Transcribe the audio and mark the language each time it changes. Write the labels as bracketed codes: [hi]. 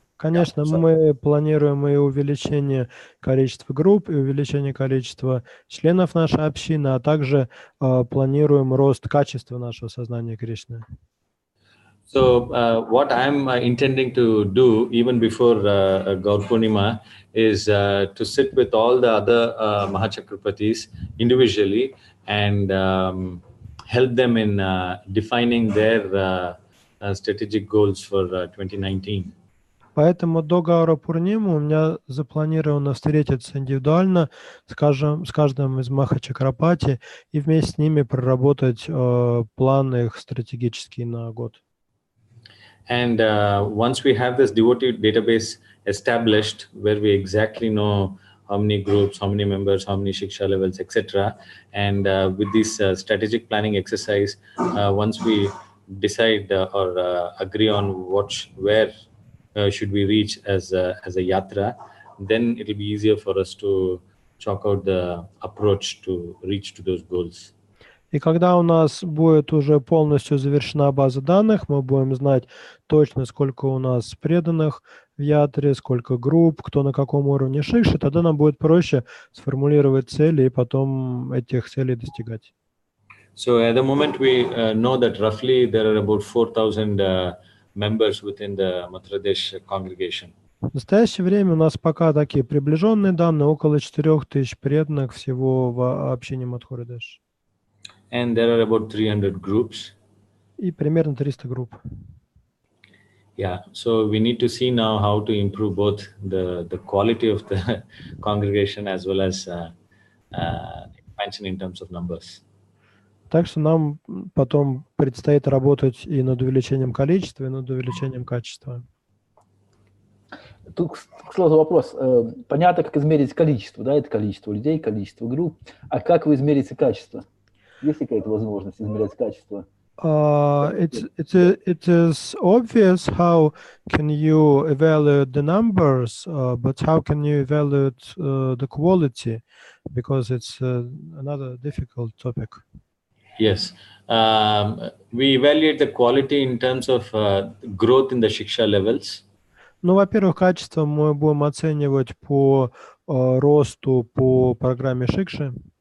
[ru] конечно, мы планируем и увеличение количества групп, и увеличение количества членов нашей общины, а также планируем рост качества нашего сознания Кришны. [en] So what I'm intending to do even before Gaur Purnima is to sit with all the other Mahachakrapatis individually and help them in defining their strategic goals for 2019. [ru] Поэтому до Гаура Пурнимы у меня запланировано встретиться индивидуально с каждым из Махачакрапати и вместе с ними проработать планы их стратегические на год. [en] And once we have this devotee database established, where we exactly know how many groups, how many members, how many shiksha levels, etc., and with this strategic planning exercise, once we decide or agree on where should we reach as a yatra, then it'll be easier for us to chalk out the approach to reach to those goals. [ru] И когда у нас будет уже полностью завершена база данных, мы будем знать точно, сколько у нас преданных в ятре, сколько групп, кто на каком уровне шикши, тогда нам будет проще сформулировать цели и потом этих целей достигать. [en] So at the moment, we know that roughly there are about 4,000 members within the Madhya Pradesh congregation. [ru] В настоящее время у нас пока такие приближенные данные, около 4000 преданных всего в общине Мадхурадеш. [en] And there are about 300 groups. [ru] И примерно 300 групп. [en] Yeah, so we need to see now how to improve both the quality of the congregation as well as expansion in terms of numbers. [ru] Так что нам потом предстоит работать и над увеличением количества, и над увеличением качества. Тут, к слову, вопрос. Понятно, как измерить количество, да, это количество людей, количество групп. А как вы измерите качество? Есть ли какая-то возможность измерять качество? [en] It is obvious how can you evaluate the numbers, but how can you evaluate the quality? Because it's another difficult topic. Yes, we evaluate the quality in terms of growth in the Shiksha levels. [ru] Ну, во-первых, качество мы будем оценивать по росту по программе Шикши.